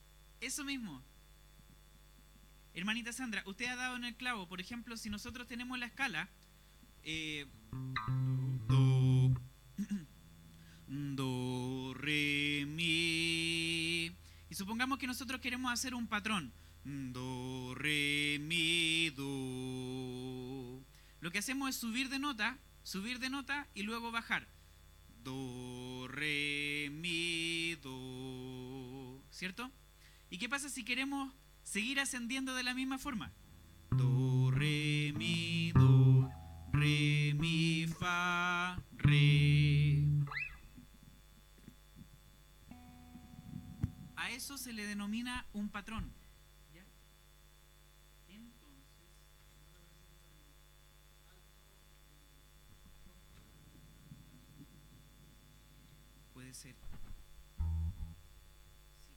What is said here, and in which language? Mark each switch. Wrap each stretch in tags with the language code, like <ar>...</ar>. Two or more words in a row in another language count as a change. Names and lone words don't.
<es>Hermanita Sandra, usted ha dado en el clavo. Por ejemplo, si nosotros tenemos la escala do, do, re, mi, y supongamos que nosotros queremos hacer un patrón do, re, mi, do. Lo que hacemos es subir de nota y luego bajar. Do, re, mi, do, ¿cierto? ¿Y qué pasa si queremos seguir ascendiendo de la misma forma? Do, re, mi, do, re, mi, fa, re, eso se le denomina un patrón. ¿Ya? Entonces, puede ser. Sí.</es>